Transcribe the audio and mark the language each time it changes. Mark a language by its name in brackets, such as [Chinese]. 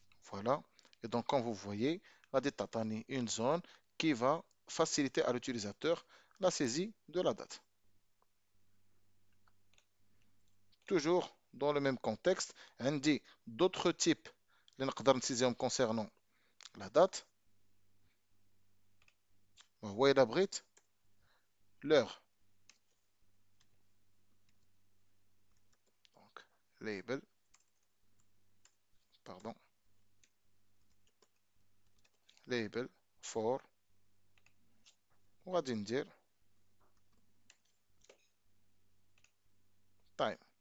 [French] Voilà. Et donc, comme vous voyez, [Arabic] غادي تعطيني [French] une zone qui va faciliter à l'utilisateur la saisie de la date. Toujours dans le même contexte, [Arabic] عندي [French] d'autres types [Arabic] اللي نقدر نسيزيهم [French] concernant la date. [Arabic] وهو إلا بغيت l'heure. [French] Donc, label, pardon, label for [Arabic] وغادي ندير [French] time.